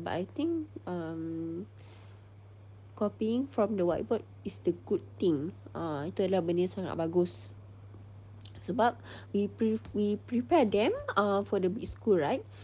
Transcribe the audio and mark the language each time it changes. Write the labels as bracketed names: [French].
[English] But I think copying from the whiteboard is the good thing. [Indonesian] Itu adalah benda yang sangat bagus. Sebab [English] we prepare them for the big school, right?